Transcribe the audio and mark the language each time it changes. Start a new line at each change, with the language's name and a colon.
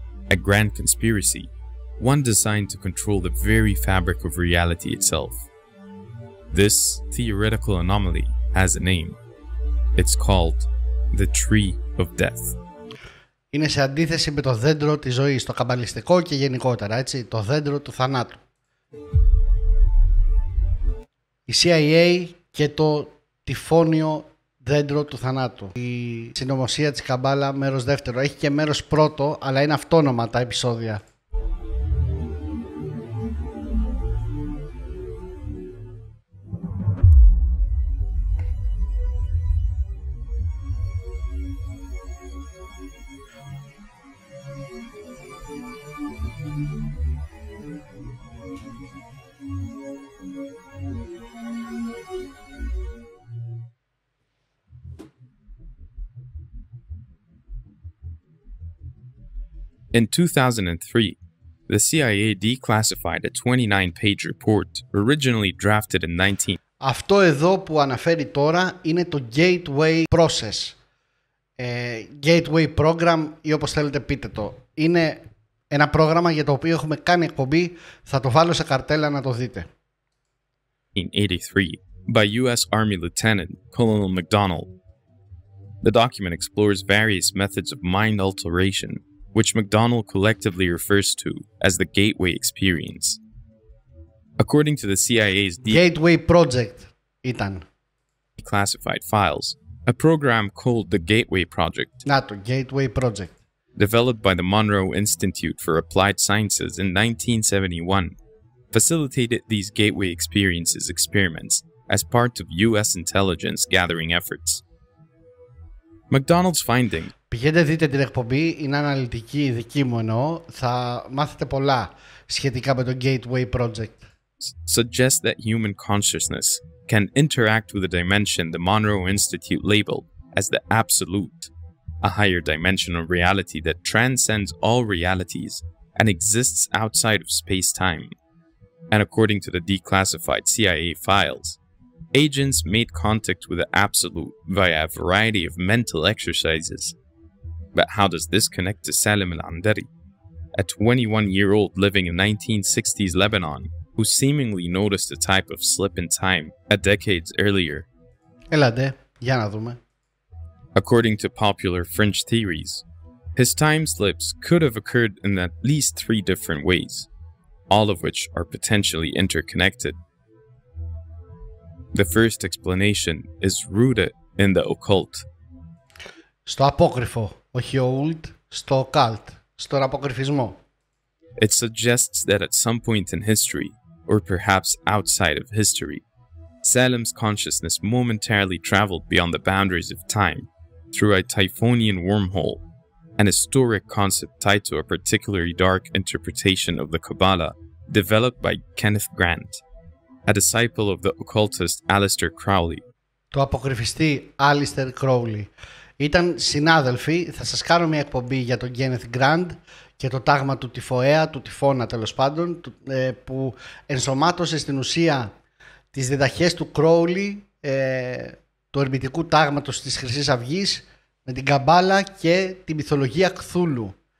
English: A grand conspiracy, one designed to control the very fabric of reality itself. This theoretical anomaly has a name. It's called the Tree of Death.
Greek: Είναι σε αντίθεση με το δέντρο της ζωής, το καμπαλιστικό και γενικότερα, έτσι, το δέντρο του θανάτου. Η CIA και το τυφώνιο δέντρο του θανάτου. Η συνωμοσία της Καμπάλα, μέρος δεύτερο. Έχει και μέρος πρώτο, αλλά είναι αυτόνομα τα επεισόδια.
English: In 2003, the CIA declassified a 29-page report originally drafted in 19...
Greek: Αυτό εδώ που αναφέρει τώρα είναι το Gateway Process. Gateway Program ή όπως θέλετε πείτε το. Είναι ένα πρόγραμμα για το οποίο έχουμε κάνει εκπομπή. Θα το βάλω σε καρτέλα να το δείτε.
English: In 1983, by U.S. Army Lieutenant Colonel McDonald. The document explores various methods of mind alteration, which McDonald collectively refers to as the Gateway Experience. According to the CIA's
Greek: Gateway Project ήταν.
English: Declassified files, a program called the Gateway Project,
Greek: Να το, Gateway Project,
English: developed by the Monroe Institute for Applied Sciences in 1971, facilitated these Gateway Experiences experiments as part of U.S. intelligence gathering efforts. McDonald's finding
Greek: Πηγαίνετε δείτε την εκπομπή, είναι αναλυτική, δική μου εννοώ. Θα μάθετε πολλά σχετικά με το Gateway Project.
English: Suggests that human consciousness can interact with a dimension the Monroe Institute labeled as the absolute, a higher dimension of reality that transcends all realities and exists outside of space-time. And according to the declassified CIA files, agents made contact with the absolute via a variety of mental exercises. But how does this connect to Salim al-Andari, a 21-year-old living in 1960s Lebanon who seemingly noticed a type of slip in time a decades earlier?
Greek: Έλατε, για να δούμε.
English: According to popular French theories, his time slips could have occurred in at least 3 different ways, all of which are potentially interconnected. The first explanation is rooted in the occult.
Greek: Στο απόκρυφο, όχι old, στο occult, στον αποκρυφισμό.
English: It suggests that at some point in history, or perhaps outside of history, Salim's consciousness momentarily traveled beyond the boundaries of time through a Typhonian wormhole, an historic concept tied to a particularly dark interpretation of the Kabbalah developed by Kenneth Grant, a disciple of the occultist Aleister Crowley.
Greek: Το αποκρυφιστή Aleister Crowley. Ήταν συνάδελφοι. Θα σας κάνω μια εκπομπή για τον Kenneth Grant και το τάγμα του τυφοαία, του τυφώνα τέλος πάντων, που ενσωμάτωσε στην ουσία τις διδαχές του Crowley, του ερμητικού τάγματος της Χρυσής Αυγής, με την Καμπάλα και τη μυθολογία Κθούλου.